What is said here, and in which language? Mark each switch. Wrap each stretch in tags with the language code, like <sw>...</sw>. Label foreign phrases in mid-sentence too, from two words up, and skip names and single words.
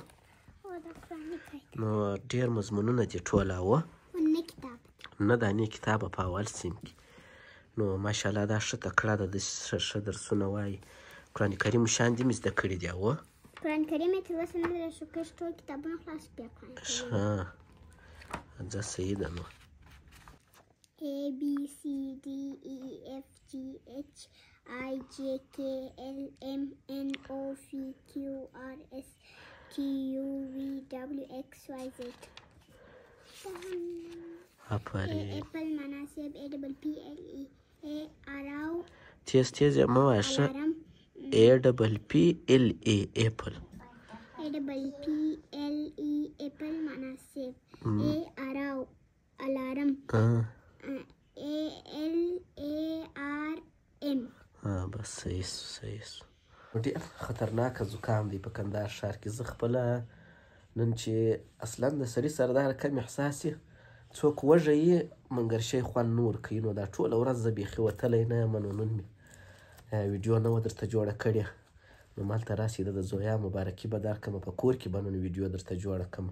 <ps>نو ډېر مضمونونه دې ټولاوه، نه دا نه کتابه په اول صنف کې. نو ماشاءالله دا ښه تکړه ده، داسې ښه درسونه وایي. قرآن کریم شان دې مې زده کړي دي. اوه قرآن کریم یې تر اوسه نه دی شو، که ټول کتابونه خلاص بیا قرآن کریم. ښه ځه صحیح ده. نو</ps> <en>A B C D E F G H I J K L M N O P Q R S T U V W X Y Z. Apple مناسب A P L E A R</en> <ps>تیز یې مه وایه ښه.</ps> <en>A P L E Apple. A P L E Apple مناسب. A R الارم. A L A R M.</en> <ps>بس صحیح سو. ډېر خطرناکه زکام دی په کندهار ښار کې. زه خپله نن چې اصلا د سړي سره دغه کم احساس یې، څوک وږی یې منګرشی خوند نه ورکوي. نو دا ټوله ورځ زه بیخي وتلی نه یم. نو نن مې ویډیو نه وه درته جوړه کړې، نو مالته راسئ د زویا مبارکي به درکړمه، په کور کې به نن ویډیو درته جوړه کړم.</ps>